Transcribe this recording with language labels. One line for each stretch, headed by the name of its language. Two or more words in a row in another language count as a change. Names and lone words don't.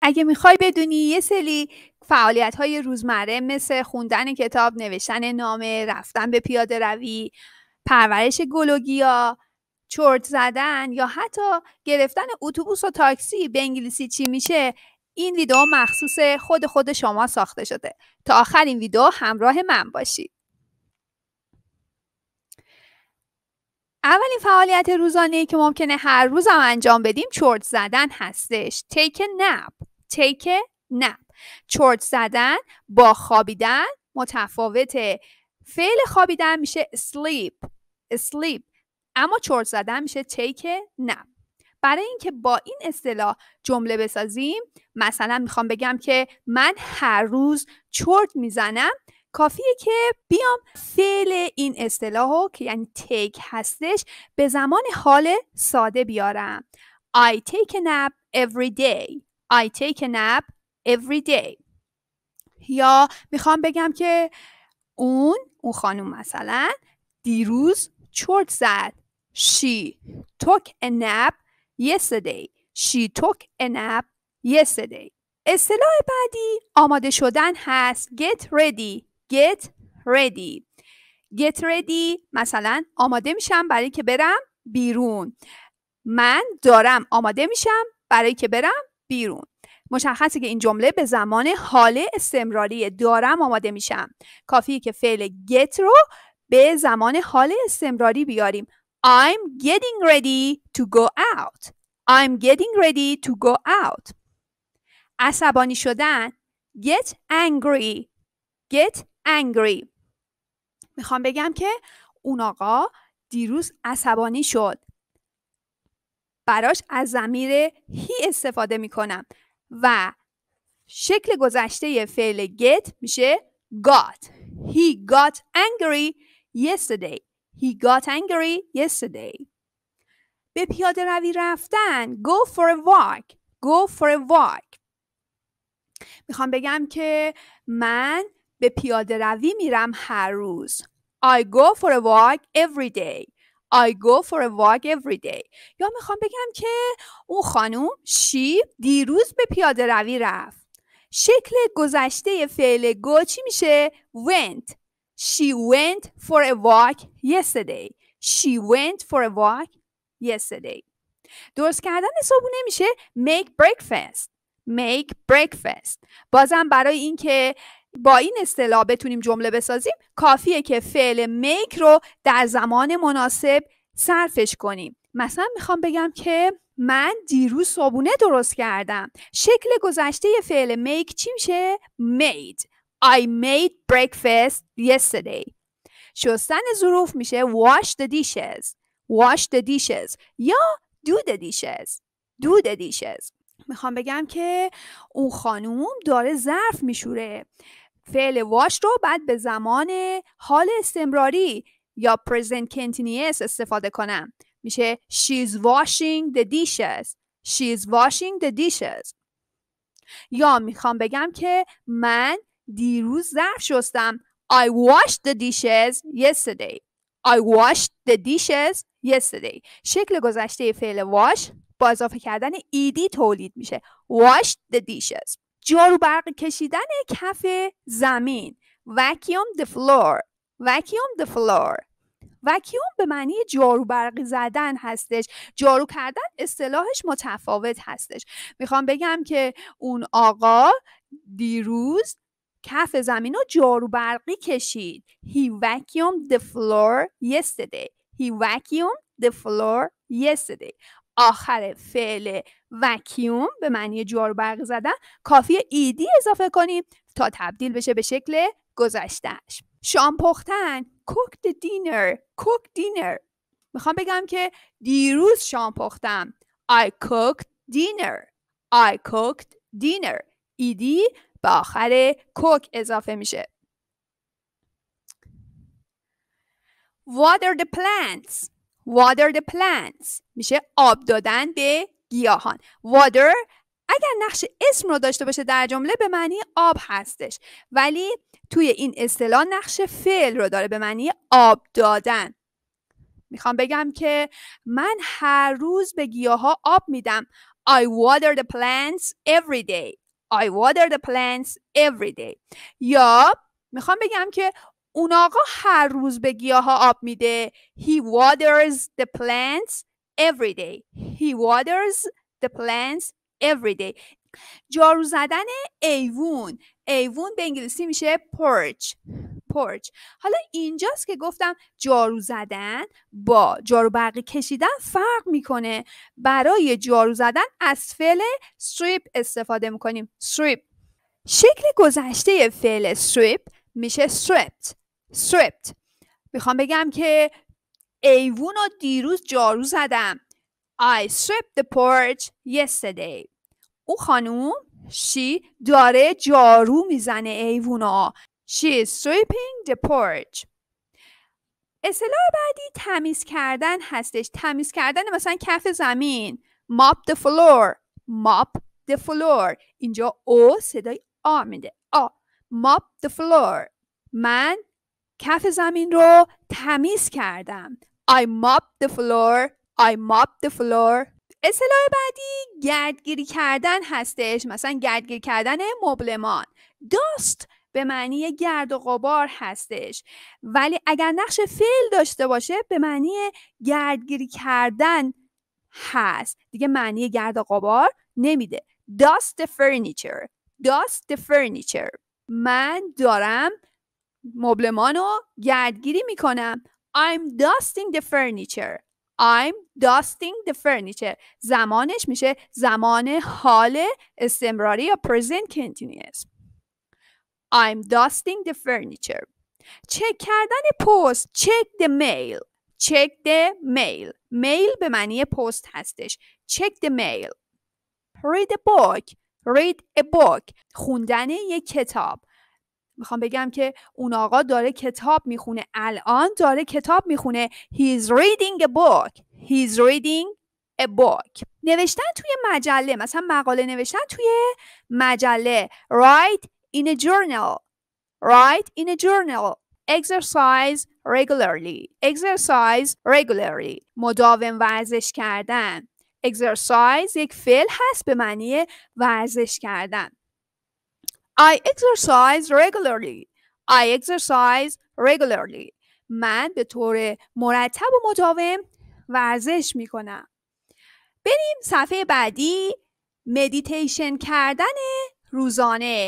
Persian: اگه میخوای بدونی یه سری فعالیت‌های روزمره مثل خوندن کتاب، نوشتن نامه، رفتن به پیاده روی، پرورش گل و گیاه، چرت زدن یا حتی گرفتن اتوبوس و تاکسی به انگلیسی چی میشه، این ویدیو مخصوص خود شما ساخته شده. تا آخر این ویدیو همراه من باشید. اولین فعالیت روزانه‌ای که ممکنه هر روز هم انجام بدیم چرت زدن هستش.
English: Take a nap. Take a nap.
Persian: چرت زدن با خوابیدن متفاوته. فعل خوابیدن میشه
English: sleep. Sleep.
Persian: اما چرت زدن میشه
English: take a nap.
Persian: برای اینکه با این اصطلاح جمله بسازیم، مثلا میخوام بگم که من هر روز چرت میزنم، کافیه که بیام فعل این اصطلاحو که یعنی take هستش به زمان حال ساده بیارم.
English: I take a nap every day. I take a nap every day.
Persian: یا میخوام بگم که اون خانم مثلا دیروز چرت زد.
English: She took a nap yesterday. She took a nap yesterday.
Persian: اصطلاح بعدی آماده شدن هست.
English: Get ready. Get ready. Get ready
Persian: مثلا آماده میشم برای که برم بیرون. من دارم آماده میشم برای که برم بیرون. مشخصه که این جمله به زمان حال استمراری دارم آماده میشم. کافیه که فعل get رو به زمان حال استمراری بیاریم.
English: I'm getting ready to go out. I'm getting ready to go out.
Persian: عصبانی شدن.
English: Get angry. Get angry.
Persian: میخوام بگم که اون آقا دیروز عصبانی شد. براش از ضمیر he استفاده میکنم و شکل گذشته فعل get میشه got.
English: He got angry yesterday. He got angry yesterday.
Persian: به پیاده روی رفتن.
English: Go for a walk. Go for a walk.
Persian: میخوام بگم که من به پیاده روی میرم هر روز.
English: I go for a walk every day. I go for a walk every day.
Persian: یا میخوام بگم که اون خانوم she دیروز به پیاده روی رفت. شکل گذشته فعل go چی میشه؟ went.
English: She went for a walk yesterday. She went for a walk yesterday.
Persian: درست کردن صبحونه میشه
English: make breakfast. Make breakfast.
Persian: بازم برای اینکه با این اصطلاح بتونیم جمله بسازیم کافیه که فعل make رو در زمان مناسب صرفش کنیم. مثلا میخوام بگم که من دیروز صبحونه درست کردم. شکل گذشته فعل make چی میشه؟ made.
English: I made breakfast yesterday.
Persian: شستن ظروف میشه
English: wash the dishes. Wash the dishes. یا do the dishes. Do the dishes.
Persian: میخوام بگم که اون خانوم داره ظرف میشوره. فعل واش رو بعد به زمان حال استمراری یا
English: present continuous
Persian: استفاده کنم.
English: میشه she's washing the dishes. She's washing the dishes.
Persian: یا میخوام بگم که من دیروز ظرف شستم.
English: I washed the dishes yesterday. I washed the dishes yesterday.
Persian: شکل گذشته فعل wash با اضافه کردن ایدی تولید میشه.
English: Wash the dishes.
Persian: جارو برقی کشیدن کف زمین.
English: Vacuum the floor. Vacuum the floor.
Persian: vacuum به معنی جارو برقی زدن هستش. جارو کردن اصطلاحش متفاوت هستش. میخوام بگم که اون آقا دیروز کف زمین رو جارو برقی کشید.
English: He vacuumed the floor yesterday. He vacuumed the floor yesterday.
Persian: آخر فعل vacuum به معنی جارو برقی زدن کافیه ایدی اضافه کنیم تا تبدیل بشه به شکل گذشتهش. شام پختن.
English: cook the dinner. cook dinner.
Persian: میخوام بگم که دیروز شام پختم.
English: I cooked dinner. I cooked dinner.
Persian: ایدی به آخر cook اضافه میشه.
English: water the plants. water the plants
Persian: میشه آب دادن به گیاهان. water اگر نقش اسم رو داشته باشه در جمله به معنی آب هستش، ولی توی این اصطلاح نقش فعل رو داره به معنی آب دادن. میخوام بگم که من هر روز به گیاها آب میدم.
English: I water the plants every day. I water the plants every day.
Persian: یا میخوام بگم که اون آقا هر روز به گیاها آب میده.
English: He waters the plants every day. He waters the plants every day.
Persian: جارو زدن ایوون. ایوون به انگلیسی میشه porch.
English: porch.
Persian: حالا اینجاست که گفتم جارو زدن با جارو برقی کشیدن فرق میکنه. برای جارو زدن از فعل sweep استفاده میکنیم. sweep. شکل گذشته فعل sweep میشه swept.
English: swept.
Persian: میخوام بگم که ایوون رو دیروز جارو زدم.
English: I swept the porch yesterday.
Persian: او خانوم she داره جارو میزنه ایوونا.
English: She is sweeping the porch.
Persian: اصطلاح بعدی تمیز کردن هستش. تمیز کردن مثلا کف زمین.
English: Mop the floor. Mop the floor.
Persian: اینجا او صدای آ میده. آ.
English: Mop the floor.
Persian: من کف زمین رو تمیز کردم.
English: I mopped the floor. I mopped the floor.
Persian: اصطلاح بعدی گردگیری کردن هستش. مثلا گردگیری کردن مبلمان. Dust به معنی گرد و غبار هستش. ولی اگر نقش فعل داشته باشه به معنی گردگیری کردن هست. دیگه معنی گرد و غبار نمیده.
English: Dust the furniture. Dust the furniture.
Persian: من دارم مبلمان رو گردگیری میکنم.
English: I'm dusting the furniture. I'm dusting the furniture.
Persian: زمانش میشه زمان حال استمراری یا
English: present continuous. I'm dusting the furniture.
Persian: چک کردن پست.
English: Check the mail. Check the mail. mail
Persian: به معنی پست هستش.
English: Check the mail. Read a book. Read a book.
Persian: خوندن یک کتاب. میخوام بگم که اون آقا داره کتاب میخونه. الان داره کتاب میخونه.
English: He is reading a book. He is reading a book.
Persian: نوشتن توی مجله. مثلا مقاله نوشتن توی مجله.
English: Write in a journal. Write in a journal. Exercise regularly. Exercise regularly.
Persian: مداوم ورزش کردن. Exercise یک فعل هست به معنی ورزش کردن.
English: I exercise regularly. I exercise regularly.
Persian: من به طور مرتب و مداوم ورزش میکنم. بریم صفحه بعدی. مدیتیشن کردن روزانه.